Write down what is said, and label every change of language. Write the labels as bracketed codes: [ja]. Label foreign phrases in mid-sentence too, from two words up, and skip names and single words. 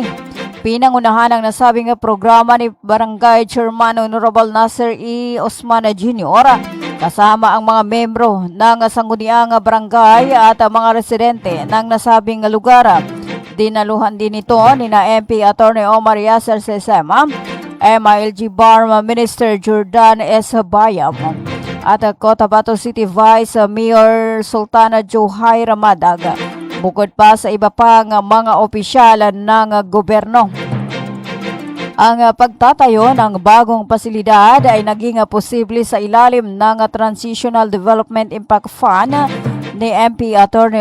[tl] Pinangunahan ang nasabing programa ni Barangay Chairman Honorable Nasser E. Osman Jr. kasama ang mga membro ng sangguniang barangay at mga residente ng nasabing lugar. Dinaluhan din ito ni MP Atty. Omar Yasser Sesema, MILG BARM Minister Jordan S. Bayam at Cotabato City Vice Mayor Sultana Johay Ramadag. Bukod pa sa iba pang mga opisyal ng gobyerno. Ang pagtatayo ng bagong pasilidad ay naging posible sa ilalim ng Transitional Development Impact Fund ni MP Atty.